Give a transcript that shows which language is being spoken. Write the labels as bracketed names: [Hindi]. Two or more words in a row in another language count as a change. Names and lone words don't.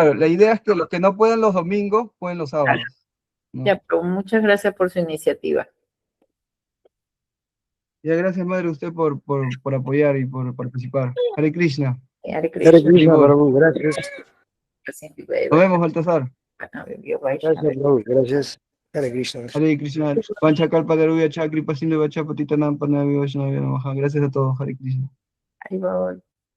[Spanish] Claro, la idea es que los que no pueden los domingos, pueden los sábados, ¿no? Ya, pero muchas gracias por su iniciativa. Ya, gracias, madre, usted por apoyar y por participar. Hare Krishna. Hare Hare Krishna. Krishna, Haribol. Prabhu. Gracias. Nos vemos, Baltasar. Gracias, Prabhu. Gracias. Hare Krishna. Hare Krishna. [Sanskrit] वाञ्छाकल्पतरुभ्यश्च कृपासिन्धुभ्य एव च पतितानां पावनेभ्यो वैष्णवेभ्यो नमो नमः. [Spanish] Gracias a todos, Hare Krishna. Haribol.